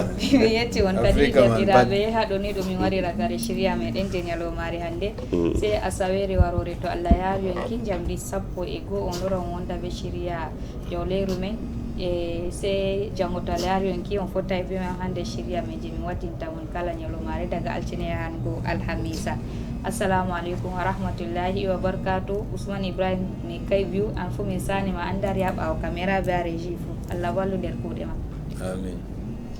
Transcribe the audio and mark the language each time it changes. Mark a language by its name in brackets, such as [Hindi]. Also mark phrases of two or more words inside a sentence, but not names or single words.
[Fula] mi yetti on kadi jardiraɓe ha ɗo ni ɗo min wari ragare shirya meɗen je ñalowmare hannde sey asawere warore to allah yaawi en ki jamɗi 1:00 on loron wonda ɓe shirya jawleru men e sey janggo to allah yaawi en ki on fottay be men hannde shirya men je min waddinta mon kala ñalowmare daga altine hango alhamisa. [Arabic] السلام عليكم ورحمة الله وبركاته. [Fula] Ousmane Ibrahim mi kay view an fu min sani ma andar ya ɓawo caméra be régie fu allah wallu nder kuuɗe ma amin